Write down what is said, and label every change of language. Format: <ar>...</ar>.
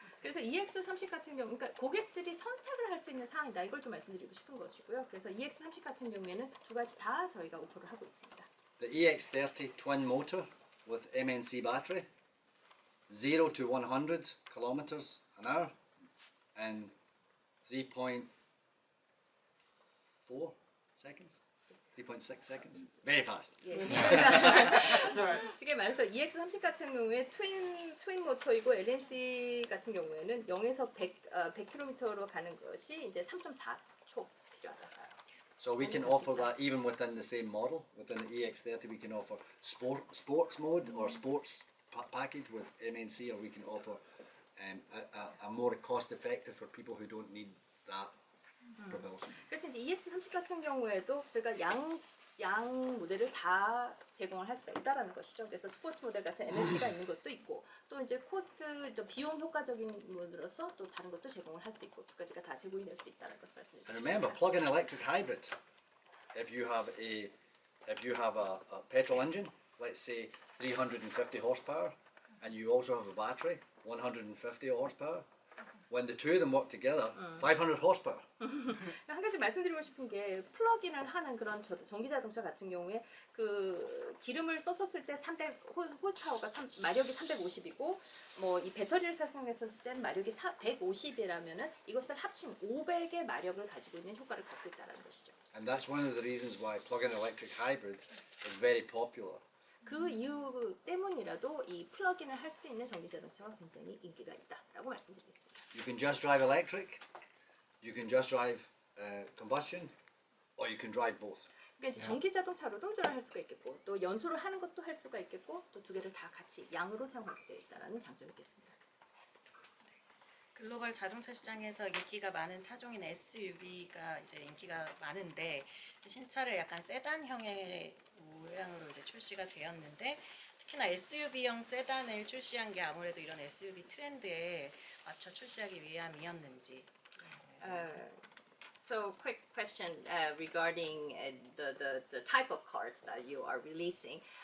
<ko>그래서 EX30 같은 경우, 그러니까 고객들이 선택을 할 수 있는 사항이다. 이걸 좀 말씀드리고 싶은 것이고요. 그래서 EX30 같은 경우에는 두 가지 다 저희가 오퍼를 하고 있습니다.</ko> <en>The EX30 twin motor with MNC battery, 0 to 100 kilometers an hour, and 3.4 seconds, 3.6 seconds, very fast.</en> <ko>예. 쉽게 말해서 EX30 같은 경우에 트윈 모터이고 LNC 같은 경우에는 0에서 100km로 가는 것이 이제 3.4초 필요하다.</ko> <en>So we can offer that even within the same model. Within the EX30, we can offer sports mode or sports package with MNC, or we can offer a more cost effective for people who don't need that propulsion.</en> <ko>그래서 이제 EX30 같은 경우에도 저희가 양 모델을 다 제공을 할 수가 있다라는 것이죠. 그래서 스포츠 모델 같은 MLC가 있는 것도 있고 또 이제 코스트, 비용 효과적인 부분으로서 또 다른 것도 제공을 할 수 있고 두 가지가 다 제공이 될 수 있다는 것을</ko> <en>And</en> <ko>말씀드립니다.</ko> <en>remember, plug-in electric hybrid. If you have a petrol engine, let's say 350 horsepower, and you also have a battery, 150 horsepower. When the two of them work together, 500 horsepower.</en> <ko>한 가지 말씀드리고 싶은 게 플러그인을 하는 그런 전기 자동차 같은 경우에 그 기름을 썼었을 때 300 홀스파워가 마력이 350이고 뭐 이 배터리를 사용했었을 때는 마력이 150이라면은 이것을 합친 500의 마력을 가지고 있는 효과를 갖고 있다는 것이죠.</ko> <en>And that's one of the reasons why plug-in electric hybrid is very popular.</en> <ko>그 이유 때문이라도 이 플러그인을 할 수 있는 전기 자동차가 굉장히 인기가 있다라고 말씀드리겠습니다.</ko> <en>You can just drive electric, you can just drive combustion, or you can drive both.</en> <ko>그러니까 이제 전기 자동차로도 운전을 할 수가 있겠고 또 연소를 하는 것도 할 수가 있겠고 또 두 개를 다 같이 양으로 사용할 수가 있다는 장점이 있겠습니다. 글로벌 자동차 시장에서 인기가 많은 차종인 SUV가 이제 인기가 많은데 신차를 약간 세단형의 모양으로 이제 출시가 되었는데 특히나 SUV형 세단을 출시한 게 아무래도 이런 SUV 트렌드에 맞춰 출시하기 위함이었는지.</ko> <en>So quick question regarding the type of cars that you are releasing.</en>